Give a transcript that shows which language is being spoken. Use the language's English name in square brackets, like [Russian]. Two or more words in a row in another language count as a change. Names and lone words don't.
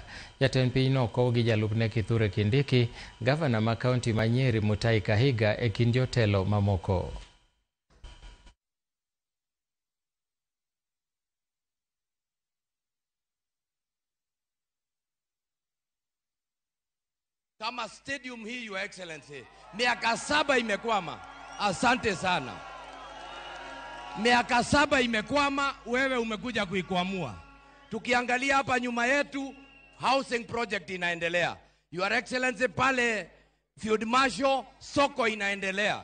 [Luo (Kenya and Tanzania)] Jatend piny nokow gi jalupne Kithure Kindiki, gavana ma kaunti ma Nyeri Mutahi Kahiga e kind jotelo mamoko. [Swahili] Kama stadium hii, [English] Your Excellency, [Swahili] miaka 7 imekwama. Asante sana. Miaka 7 imekwama, wewe umekuja kuikwamua. Tukiangalia hapa nyuma yetu, [English] housing project [Swahili] inaendelea. [English] Your Excellency, [Swahili] pale Field Marshal soko inaendelea.